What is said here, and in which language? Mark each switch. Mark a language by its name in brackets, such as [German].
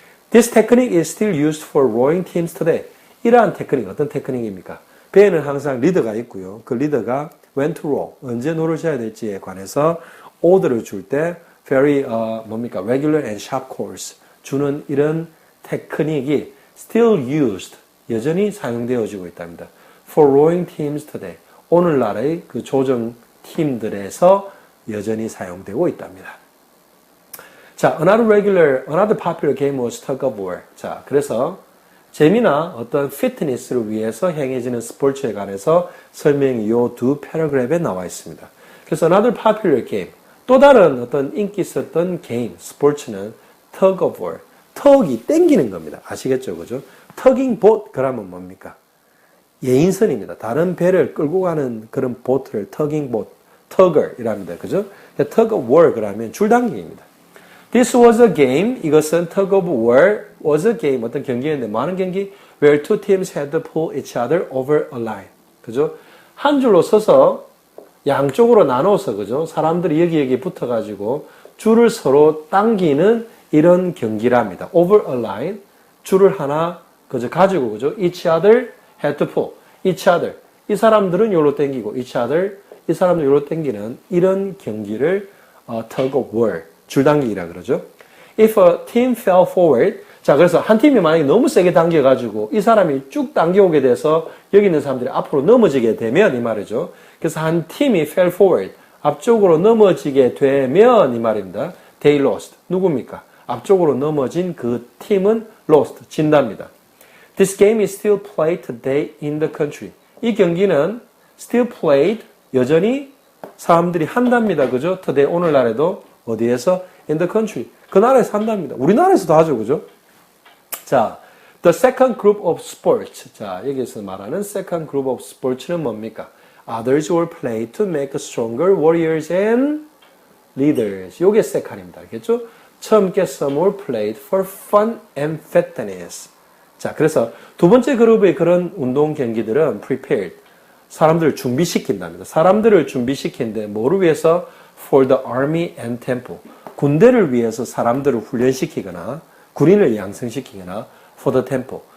[English] This technique is still used for rowing teams today. [Korean] 이러한 테크닉, 어떤 테크닉입니까? 배에는 항상 리더가 있고요. 그 리더가 [English] when to row, [Korean] 언제 노를 져야 될지에 관해서 오더를 줄 때 [English] very regular and sharp calls [Korean] 주는 이런 테크닉이 [English] still used, [Korean] 여전히 사용되어지고 있답니다. For rowing teams today. 오늘날의 그 조정 팀들에서 여전히 사용되고 있답니다. [English] 자, another popular game was tug of war. [Korean] 자, 그래서 재미나 어떤 피트니스를 위해서 행해지는 스포츠에 관해서 설명이 이 두 패러그래프에 나와 있습니다. [English] 그래서 another popular game. [Korean] 또 다른 어떤 인기 있었던 게임, 스포츠는 tug of war. 턱이 땡기는 겁니다. 아시겠죠? 그죠? [English] tugging boat, [Korean] 그러면 뭡니까? 예인선입니다. 다른 배를 끌고 가는 그런 보트를 [English] tugging boat, [Korean] tugger이랍니다. 그죠? [English] tug of war, [Korean] 그러면 줄당기기입니다. [English] This was a game. [Korean] 이것은 [English] tug of war was a game. [Korean] 어떤 경기였는데, 뭐 하는 경기? [English] Where two teams had to pull each other over a line. [Korean] 그죠? 한 줄로 서서 양쪽으로 나눠서, 그죠? 사람들이 여기 붙어가지고 줄을 서로 당기는 이런 경기랍니다. [English] Over a line. [Korean] 줄을 하나, 그죠? 가지고, 그죠? [English] Each other had to pull. Each other. [Korean] 이 사람들은 요로 당기고, each other. 이 사람들 요로 당기는 이런 경기를 tug of war. 줄당기기라 그러죠. [English] If a team fell forward, [Korean] 자, 그래서 한 팀이 만약에 너무 세게 당겨가지고 이 사람이 쭉 당겨오게 돼서 여기 있는 사람들이 앞으로 넘어지게 되면 이 말이죠. 그래서 한 팀이 fell forward, 앞쪽으로 넘어지게 되면 이 말입니다. [English] They lost. [Korean] 누굽니까? 앞쪽으로 넘어진 그 팀은 lost. 진답니다. [English] This game is still played today in the country. [Korean] 이 경기는 [English] still played, [Korean] 여전히 사람들이 한답니다. 그죠? today, 오늘날에도 어디에서? in the country. 그 나라에서 한답니다. 우리나라에서도 하죠. 그죠? [English] 자, the second group of sports. [Korean] 자, 여기서 말하는 second group of sports는 뭡니까? [English] Others were played to make stronger warriors and leaders. [Korean] 요게 second입니다. 알겠죠? 처음 게 [English] some were played for fun and fitness. [Korean] 자, 그래서 두 번째 그룹의 그런 운동 경기들은 prepared. 사람들을 준비시킨답니다. 사람들을 준비시키는데 뭐를 위해서? [English] For the army and temple. [Korean] 군대를 위해서 사람들을 훈련시키거나 군인을 양성시키거나 [English] for the temple.